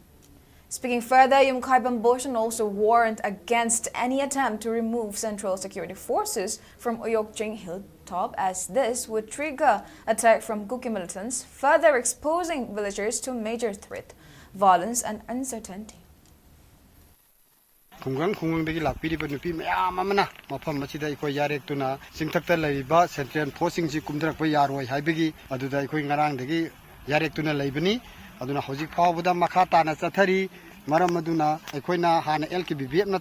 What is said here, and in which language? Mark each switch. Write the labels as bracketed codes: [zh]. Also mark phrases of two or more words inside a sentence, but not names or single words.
[en] Speaking further, Imphal Bambosan also warned against any attempt to remove Central Security Forces from Uyokching Hilltop as this would trigger attack from Kuki militants, further exposing villagers to major threat, violence and uncertainty. [mni] Khungang lakpiriba nupi mayam amana mafam masida ikoi yarektuna singthakta laiba [en] Central Forcing [mni] ji kumdrakpa yaroi haibigi aduda ikoi ngarangdagi yarektuna laibani aduna hojik phawbuda makha tana chathari maram aduna aikoina hana LKBB na